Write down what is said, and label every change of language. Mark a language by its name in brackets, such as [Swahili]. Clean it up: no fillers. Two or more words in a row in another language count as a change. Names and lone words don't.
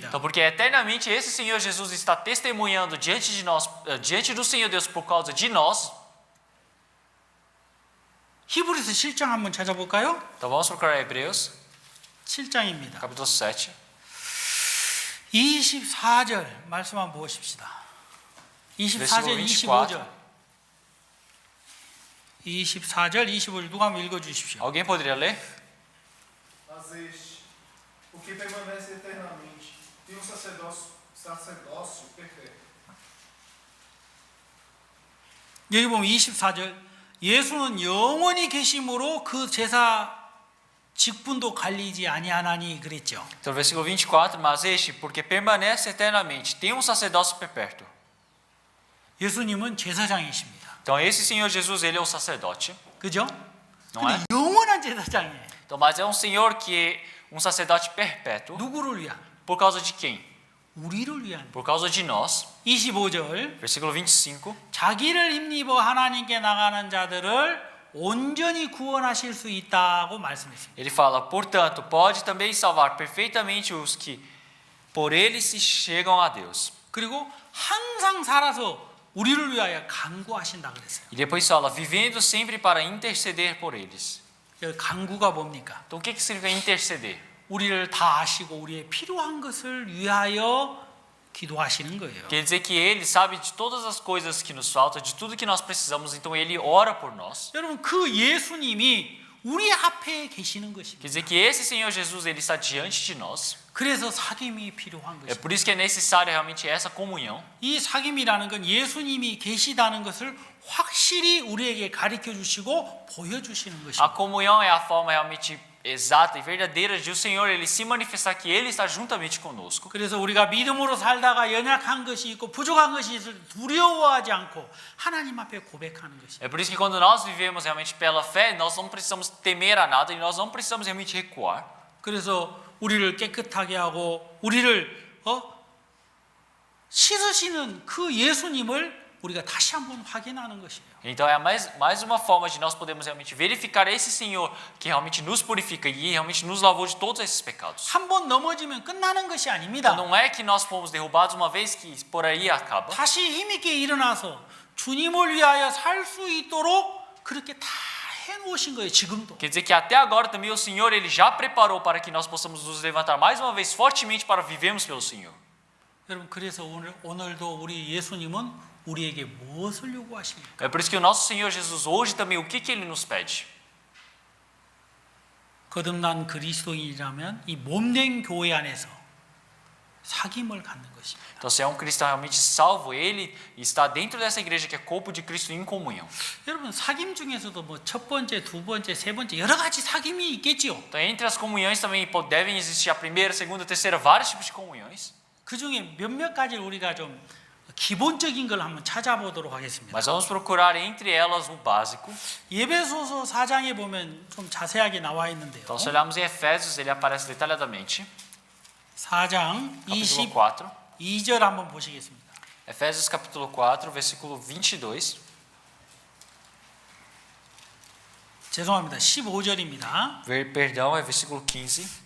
[Portuguese] Então porque eternamente esse Senhor Jesus está testemunhando diante de nós, diante do Senhor Deus por causa de nós. [Korean] 히브리서 7장 한번 찾아볼까요? [Portuguese] Então vamos procurar Hebreus, [Korean] 7장입니다. [Portuguese] capítulo 7. [Korean] 24절 말씀 한번 보십시다. 24절, 25절. 24절, 25절 누가 한번 읽어 주십시오. [Portuguese] Alguém poderia ler? Mas este, o que permanece eternamente, tem um sacerdócio perfeito. [Korean] 여기 보면 24절 예수는 영원히 계심으로 그 제사 직분도 갈리지 아니하나니 그랬죠. [Portuguese] Então versículo 24, mas este, porque permanece eternamente, tem um sacerdócio perpétuo. [Korean] 예수님은 제사장이십니다. [Portuguese] Então esse Senhor Jesus, ele é o sacerdote, [Korean] 그죠? [Portuguese] não é? [Korean] 근데 영원한 제사장이에요. [Portuguese] Então, mas é um Senhor que é um sacerdote perpétuo, [Korean] 누구를 위한? [Portuguese] por causa de quem? [Korean] 우리를 위한 [Portuguese] por causa de nós. [Korean] 25절 [Portuguese] Versículo 25. [Korean] 자기를 힘입어 하나님께 나가는 자들을 온전히 구원하실 수 있다고 말씀했습니다. [Portuguese] Ele fala, portanto, pode também salvar perfeitamente os que por ele se chegam a Deus. [Korean] 그리고 항상 살아서 우리를 위하여 간구하신다 그랬어요. [Portuguese] E depois fala, vivendo sempre para interceder por eles. [Korean] 간구가 뭡니까? [Portuguese] Então o que significa interceder? [Korean] 우리를 다 아시고 우리의 필요한 것을 위하여 기도하시는 거예요. [Portuguese] Quer dizer que ele sabe de todas as coisas que nos faltam, de tudo que nós precisamos, então ele ora por nós. [Korean] 여러분 그 예수님이 우리 앞에 계시는 것입니다. [Portuguese] Quer dizer que esse Senhor Jesus, ele está diante de nós. [Korean] 그래서 사귐이 필요한 [Portuguese] É [Korean] 것입니다. [Portuguese] por isso que é necessária realmente essa comunhão. [Korean] 이 사귐이라는 건 예수님이 계시다는 것을 확실히 우리에게 가르쳐 주시고 보여 주시는 [Portuguese] A [Korean] 것입니다. [Portuguese] comunhão é a forma realmente exata e verdadeira de o Senhor ele se manifestar que ele está juntamente conosco. [Korean] 그래서 우리가 믿음으로 살다가 연약한 것이 있고 부족한 것이 있을 때 두려워하지 않고 하나님 앞에 고백하는 것입니다. [Portuguese] É por isso que quando nós vivemos realmente pela fé, nós não precisamos temer a nada e nós não precisamos realmente recuar. [Korean] 그래서 우리를 깨끗하게 하고 우리를 씻으시는 그 예수님을 우리가 다시 한번 확인하는 것이에요. [Portuguese] Então é mais uma forma de nós podermos realmente verificar esse Senhor que realmente nos purifica e realmente nos lavou de todos esses pecados. [Korean] 한 번 넘어지면 끝나는 것이 아닙니다. [Portuguese] Então não é que nós fomos derrubados uma vez que por aí acaba. [Korean] 다시 힘있게 일어나서 주님을 위하여 살 수 있도록 그렇게 다 해놓으신 거예요. 지금도. [Portuguese] Quer dizer que até agora também o Senhor ele já preparou para que nós possamos nos levantar mais uma vez fortemente para vivermos pelo Senhor. [Korean] 여러분 그래서 오늘도 우리 예수님은 우리에게 무엇을 요구하십니까? [Portuguese] É por isso que o nosso Senhor Jesus hoje também o que ele nos pede? [Korean] 거듭난 그리스도인이라면 이 몸된 교회 안에서 사귐을 갖는 것입니다. [Portuguese] Então se é um cristão realmente salvo, ele está dentro dessa igreja que é corpo de Cristo em comunhão. [Korean] 여러분 사귐 중에서도 뭐 첫 번째, 두 번째, 세 번째 여러 가지 사귐이 있겠지요. [Portuguese] Então entre as comunhões também devem existir a primeira, segunda, terceira, vários tipos de comunhões. [Korean] 그 중에 몇몇 가지를 우리가 좀 기본적인 걸 한번 찾아보도록 하겠습니다. [Portuguese] Mas vamos procurar entre elas o básico. [Korean] 예배소서 4장에 보면 좀 자세하게 나와 있는데요. [Portuguese] Então se olharmos em Efésios, ele aparece detalhadamente. [Korean] 4장 [Portuguese] Capítulo 4. [Korean] 22절 한번 보시겠습니다. Efésios capítulo 4, versículo 22. 죄송합니다. 15절입니다. [Portuguese] Perdão, é versículo 15.